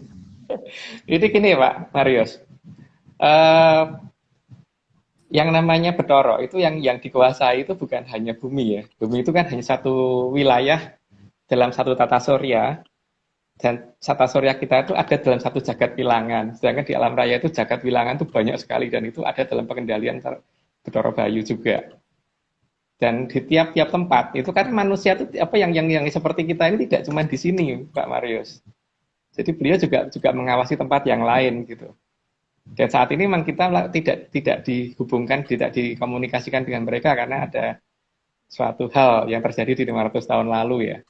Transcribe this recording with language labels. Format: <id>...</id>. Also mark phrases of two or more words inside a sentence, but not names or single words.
<id>Ini gini Pak Marius. Yang namanya Bathara itu yang dikuasai itu bukan hanya bumi ya. Bumi itu kan hanya satu wilayah dalam satu tata surya. Dan tata surya kita itu ada dalam satu jagat wilangan. Sedangkan di alam raya itu jagat wilangan itu banyak sekali dan itu ada dalam pengendalian Bathara Bayu juga. Dan di tiap-tiap tempat itu kan manusia itu yang seperti kita ini tidak cuma di sini Pak Marius. Jadi beliau juga mengawasi tempat yang lain gitu. Dan saat ini memang kita tidak dihubungkan, tidak dikomunikasikan dengan mereka karena ada suatu hal yang terjadi di 500 tahun lalu ya.</id>